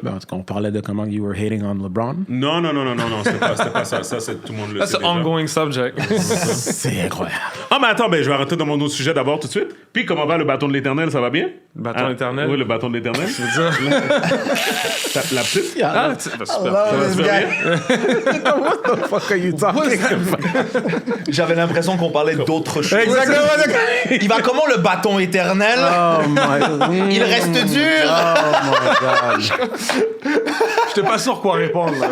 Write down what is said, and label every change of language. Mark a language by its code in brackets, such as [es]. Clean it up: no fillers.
[fr] Ben, en tout cas, on parlait de comment [en] you were hating on LeBron. [fr] Non, c'était pas ça. Ça, c'est tout le monde le sait [en] That's an [fr] déjà. [en] ongoing subject. [fr] C'est incroyable. Ah, mais attends, je vais arrêter dans mon autre sujet d'abord tout de suite. Puis, comment va le bâton de l'éternel, ça va bien? Le bâton éternel? Oui, le bâton de l'éternel. Je veux dire... La petite? Ah, super. Ça va super. [en] What the fuck are you talking about? [fr] J'avais l'impression qu'on parlait d'autre chose. Exactement. Il va comment le bâton éternel? [en] Oh my God. [fr] Il reste dur. [en] Oh my God. [fr] J'étais pas sûr quoi répondre, là.